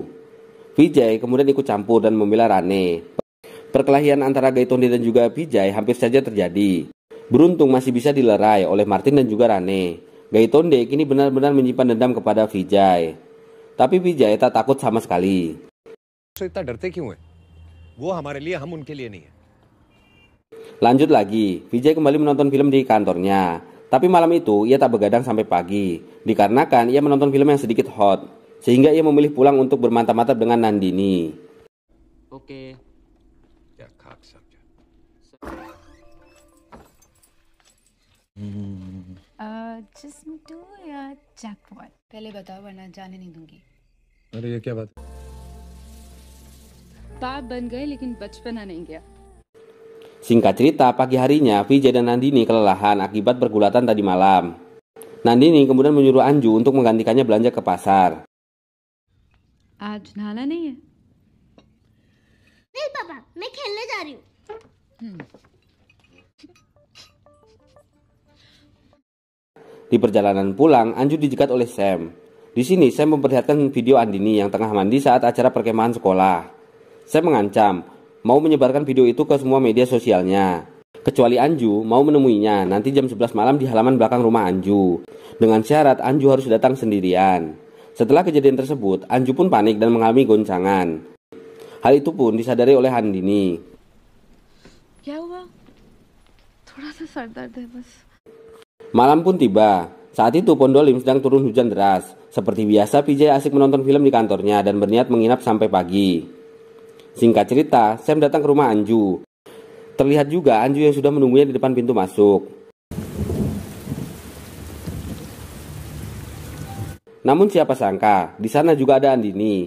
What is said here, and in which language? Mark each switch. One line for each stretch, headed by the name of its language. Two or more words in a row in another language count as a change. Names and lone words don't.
Indonesian: Vijay kemudian ikut campur dan membela Rane. Perkelahian antara Gaitonde dan juga Vijay hampir saja terjadi. Beruntung masih bisa dilerai oleh Martin dan juga Rane. Gaitonde kini benar-benar menyimpan dendam kepada Vijay. Tapi Vijay tak takut sama sekali.
Hindi: तो इतना डरते क्यों है? वो हमारे लिए, हम उनके लिए नहीं है।
Indonesian: Lanjut lagi, Vijay kembali menonton film di kantornya. Tapi malam itu ia tak begadang sampai pagi, dikarenakan ia menonton film yang sedikit hot, sehingga ia memilih pulang untuk bermantap-mantap dengan Nandini.
Hindi: ओके क्या खाक समझा। जिस्म टू या जैकपॉट? पहले बताओ वरना जाने नहीं दूंगी। अरे ये क्या बात? बाप बन गए लेकिन बचपना नहीं गया।
Indonesian: Singkat cerita, pagi harinya Vijay dan Nandini kelelahan akibat pergulatan tadi malam. Nandini kemudian menyuruh Anju untuk menggantikannya belanja ke pasar.
Hindi: आज नहाना नहीं है? नहीं पापा, मैं खेलने जा रही हूँ।
Indonesian: Di perjalanan pulang, Anju dijegat oleh Sam. Di sini Sam memperlihatkan video Andini yang tengah mandi saat acara perkemahan sekolah. Sam mengancam mau menyebarkan video itu ke semua media sosialnya, kecuali Anju mau menemuinya nanti jam 11 malam di halaman belakang rumah Anju. Dengan syarat Anju harus datang sendirian. Setelah kejadian tersebut, Anju pun panik dan mengalami goncangan. Hal itu pun disadari oleh Andini.
Hindi: क्या हुआ? थोड़ा सा सर दर्द है बस।
Indonesian: Malam pun tiba. Saat itu Pondolim sedang turun hujan deras. Seperti biasa, Vijay asik menonton film di kantornya dan berniat menginap sampai pagi. Singkat cerita, Sam datang ke rumah Anju. Terlihat juga Anju yang sudah menunggunya di depan pintu masuk. Namun siapa sangka, di sana juga ada Andini.